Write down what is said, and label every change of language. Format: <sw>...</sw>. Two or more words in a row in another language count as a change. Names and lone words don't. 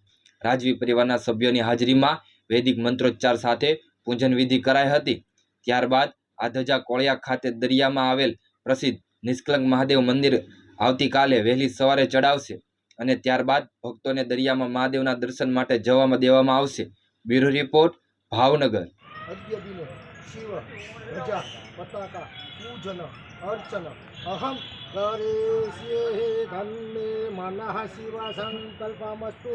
<gu>રાજવી પરિવારના સભ્યોની હાજરીમાં વૈદિક મંત્રોચ્ચાર સાથે પૂજન વિધિ કરાઈ હતી। ત્યારબાદ આ ધજા કોળિયા ખાતે દરિયામાં આવેલ પ્રસિદ્ધ નિષ્કલંક મહાદેવ મંદિર આવતીકાલે વહેલી સવારે ચડાવશે અને ત્યારબાદ ભક્તોને દરિયામાં મહાદેવના દર્શન માટે જવામાં દેવામાં આવશે। બ્યુરો રિપોર્ટ, ભાવનગર।</gu> <sa>शिव ध्वजा पताका पूजन अर्चन अहम करिष्ये धन्मे मनः शिव संकल्पमस्तु।</sa>